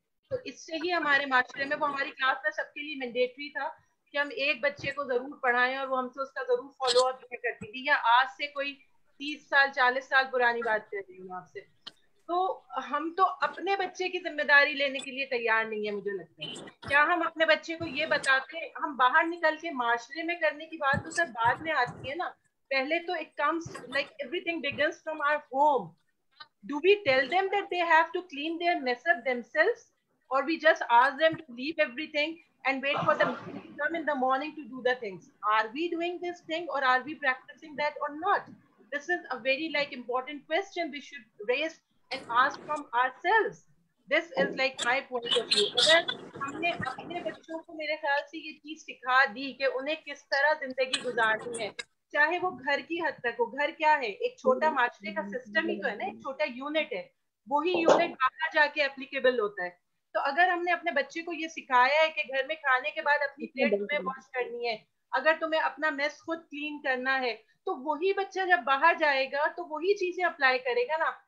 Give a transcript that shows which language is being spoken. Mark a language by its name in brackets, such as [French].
[Urdu] تو اس سے ہی ہمارے معاشرے میں، وہ ہماری کلاس میں سب کے لیے مینڈیٹری تھا کہ ہم ایک بچے کو ضرور پڑھائیں اور وہ ہم سے اس کا ضرور فالو اپ کرتی تھی. یا آج سے کوئی 30 سال 40 سال پرانی بات کر رہی ہوں آپ سے. تو ہم تو اپنے بچے کی ذمہ داری لینے کے لیے تیار نہیں ہے. مجھے لگتا ہے کیا ہم اپنے بچے کو یہ بتاتے، ہم باہر نکل کے معاشرے میں کرنے کی بات تو سر بعد میں آتی ہے نا. پہلے تو [English] it comes like everything begins from our home. Do we tell them that they have to clean their mess up themselves, or we just ask them to leave everything and wait for them to come in the morning to do the things? Are we doing this thing or are we practicing that or not? This is a very important question we should raise and ask from ourselves. This is like my point of view. [Urdu] اگر ہم نے اپنے بچوں کو میرے خیال سے یہ چیز سکھا دی کہ انہیں کس طرح زندگی گزارنی ہے، چاہے وہ گھر کی حد تک ہو. گھر کیا ہے؟ ایک چھوٹا معاشرے کا سسٹم ہی تو ہے نا، ایک چھوٹا یونٹ ہے. وہی یونٹ باہر جا کے اپلیکیبل ہوتا ہے. تو اگر ہم نے اپنے بچے کو یہ سکھایا ہے کہ گھر میں کھانے کے بعد اپنی پلیٹ تمہیں واش کرنی ہے، اگر تمہیں اپنا میس خود کلین کرنا ہے، تو وہی بچہ جب باہر جائے گا تو وہی چیزیں اپلائی کرے گا نا.